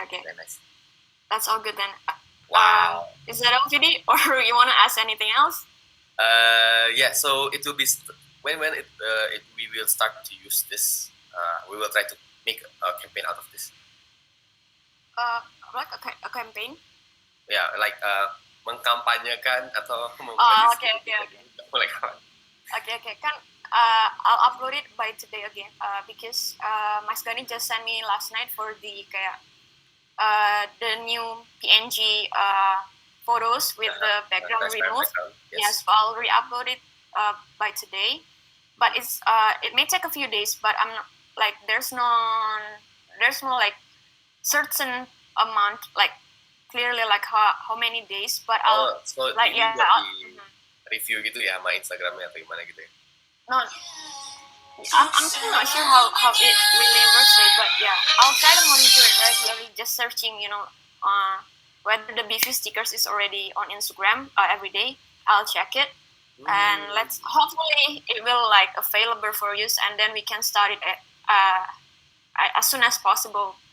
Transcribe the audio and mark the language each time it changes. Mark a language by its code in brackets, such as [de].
[en] Very nice. That's all good then. Wow. Is that all, Fidi? Or you want to ask anything else? Yeah. So it will be when we will start to use this. We will try to make a campaign out of this. Like a campaign? Yeah, like [id] mengkampanyekan atau [en] Okay. Like Okay. I'll upload it by today again. Because Mas Gani just sent me last night for the the new PNG photos with the background removed. Yes, so I'll re-upload it by today. But it's it may take a few days, but I'm not, like there's no like certain amount like clearly like how many days, but I'll so like [id] ini buat di review gitu ya sama Instagramnya atau gimana gitu ya? [en] No, I'm still not sure how it really works, but yeah, I'll try to monitor it regularly, just searching, whether the BV stickers is already on Instagram every day. I'll check it, and let's hopefully it will like available for use, and then we can start it as soon as possible.